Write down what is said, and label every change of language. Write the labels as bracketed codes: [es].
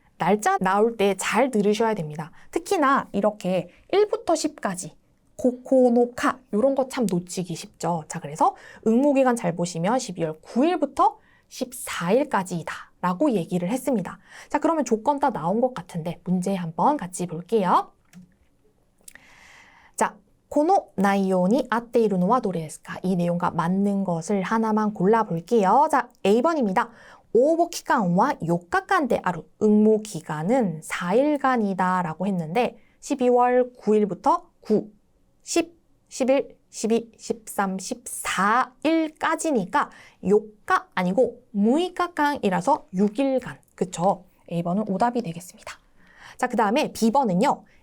[ko] 날짜 나올 때 잘 들으셔야 됩니다. 특히나 이렇게 1부터 10까지 고코노카 이런 거 참 놓치기 쉽죠. 자, 그래서 응모기간 잘 보시면 12월 9일부터 14일까지이다 라고 얘기를 했습니다. 자, 그러면 조건 다 나온 것 같은데 문제 한번 같이 볼게요. 자, [ja] この内容に合っているのはどれですか? [ko] 이 내용과 맞는 것을 하나만 골라볼게요. 자, A번입니다. [ja] 応募期間は4日間である. [ko] 응모 기간은 4일간이다 라고 했는데 12월 9일부터 9, 10, 11, 12, 13, 14일까지니까 4가 아니고 6일간이라서 6일간. 그쵸? A번은 오답이 되겠습니다. 자, 그 다음에 B번은요.